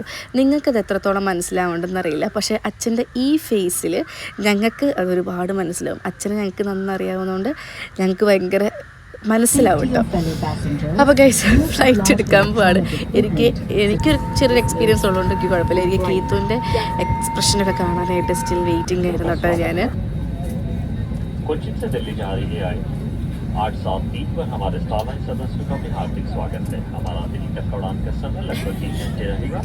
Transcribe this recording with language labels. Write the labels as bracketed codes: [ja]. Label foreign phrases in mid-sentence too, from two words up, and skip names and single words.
[ml] നിങ്ങൾക്കത് എത്രത്തോളം മനസ്സിലാവുണ്ടെന്നറിയില്ല, പക്ഷേ അച്ഛൻ്റെ ഈ ഫേസിൽ ഞങ്ങൾക്ക് അതൊരുപാട് മനസ്സിലാവും. അച്ഛനെ ഞങ്ങൾക്ക് നന്നറിയാവുന്നതുകൊണ്ട് ഞങ്ങൾക്ക് ഭയങ്കര മനസ്സിലാവും കേട്ടോ. അപ്പോൾ ഗൈസ് ഫ്ലൈറ്റ് എടുക്കാൻ പോവാണ്. എനിക്കൊരു ചെറിയൊരു എക്സ്പീരിയൻസ് ഉള്ളതുകൊണ്ട് എനിക്ക് കുഴപ്പമില്ല. എനിക്ക് കീത്തുവിൻ്റെ എക്സ്പ്രഷനൊക്കെ കാണാനായിട്ട് [en] still waiting [ml] ആയിരുന്നു കേട്ടോ. ഞാൻ [hi] कोचिन से दिल्ली जा रही है 8:03 पर हमारे स्टारलाइन सदस्यों का भी हार्दिक स्वागत है। हमारा दिल्ली तक उड़ान का समय लगभग 3 घंटे रहेगा।